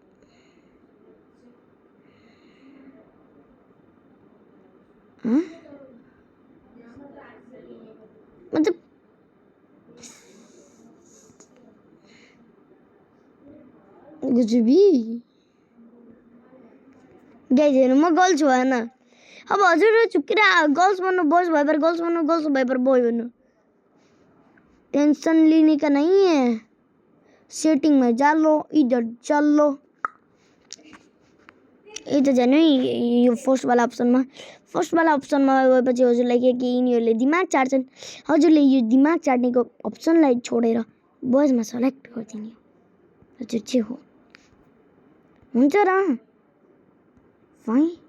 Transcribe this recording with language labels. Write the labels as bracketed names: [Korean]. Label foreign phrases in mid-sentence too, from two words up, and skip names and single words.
[Nepali] मतलब गुजुबी गाइस हेर्नु म गर्ल्स भएन। अब हजुर चुकेर गर्ल्स बन्नु बॉयज भए गर्ल्स बन्नु गर्ल्स भए बॉय बन्नु। [Hindi] टेंशन लेने का नहीं है। सेटिंग में जा लो इधर चल लो। [Nepali] ये त जानु यो फर्स्ट वाला अप्सनमा गएपछि हजुरलाई के यिनीहरूले दिमाग चाट्छन्। हजुरले यो दिमाग चाट्नेको अप्सनलाई छोडेर बॉयजमा सेलेक्ट गरिदिने हो। हजुर चाहिँ हो हुन्छ र भाइ।